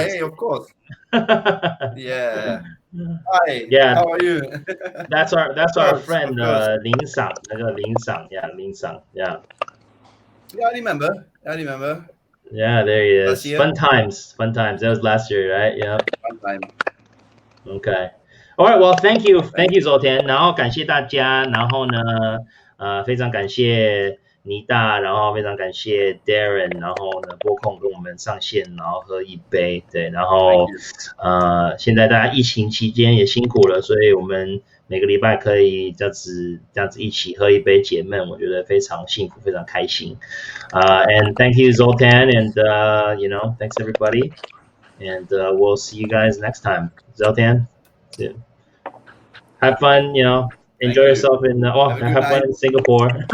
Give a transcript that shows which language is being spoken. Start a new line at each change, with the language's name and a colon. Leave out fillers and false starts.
English: Hey, of course. Yeah. Hi. Yeah. How are you? That's our friend Lin Sang. Lin Sang. Yeah, Lin Sang. Yeah. Yeah, I remember. Yeah, there he is. Fun times. That was last year, right? Yeah. Fun time. Okay. All right, well, thank you, Zoltan.
Chinese: 然后感谢大家，然后呢，非常感谢妮大，然后非常感谢 Darren， 然后呢拨空跟我们上线，然后喝一杯，对，然后现在大家疫情期间也辛苦了，所以我们每个礼拜可以这样子一起喝一杯解闷，我觉得非常幸福，非常开心。
English: And thank you, Zoltan, and thanks everybody, and we'll see you guys next time. Zoltan, have fun, enjoy yourself have fun in Singapore.